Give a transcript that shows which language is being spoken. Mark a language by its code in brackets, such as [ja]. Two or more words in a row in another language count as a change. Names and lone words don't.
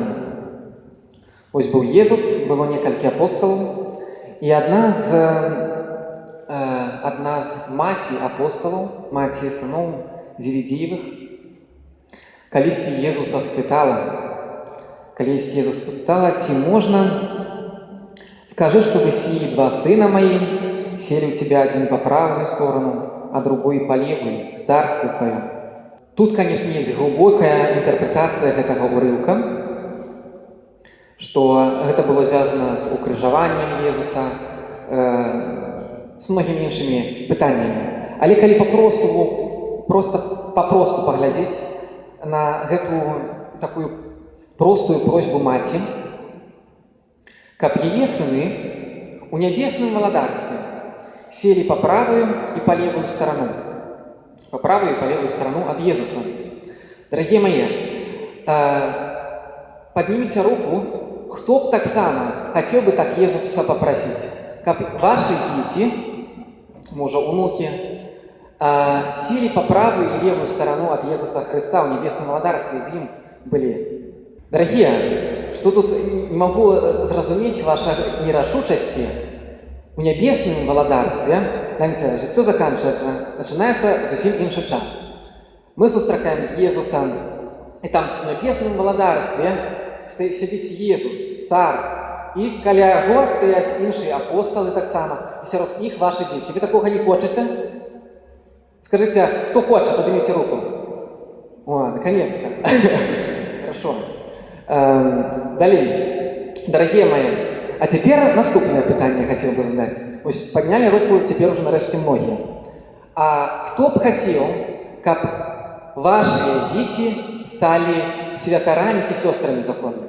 [be] Вось быў Езус, было некалькі апосталаў, і адна з маці апосталаў, маці сыноў Зеведеевых, калісьці Езуса спытала, ці можна, [ru] скажи, чтобы сии два сына мои сели у тебя один по правую сторону, а другой по левую, в царстве твоем. Тут, конечно, есть глубокая интерпретация этого урывка, что это было связано с [be] укрыжаваннем Езуса, [ru] с многими [be] іншымі пытаннямі. Але калі папросту паглядзець на гэту такую простую просьбу маці, каб яе сыны у нябесным валадарстве [ru] сели по правую и по левую сторону. По правую и по левую сторону от Иисуса. Дорогие мои, поднимите руку, кто бы так само хотел бы так Иисуса попросить. Как ваши дети, мужа, внуки, сели по правую и левую сторону от Иисуса Христа в небесном валадарстве с ним были. Дорогие, что тут не могу зразуметь вашей нерашучасти. [be] У нябесным валадарстве, [ru] знаете, жыццё заканчивается, начинается [be] зусім іншы час. Мы сустракаем Езуса, и там в нябесным валадарстве сядзіць Езус, цар, и каля яго стаяць іншыя апосталы таксама, и сярод іх [ru] ваши дети. Вы такого не хочете? Скажите, кто хочет, поднимите руку. О, наконец-то. Хорошо. Далее, дорогие мои, а теперь наступное питание я хотел бы задать. Ось подняли руку теперь уже нарешті многие. А кто бы хотел, как ваши дети стали святарами и сестрами законными?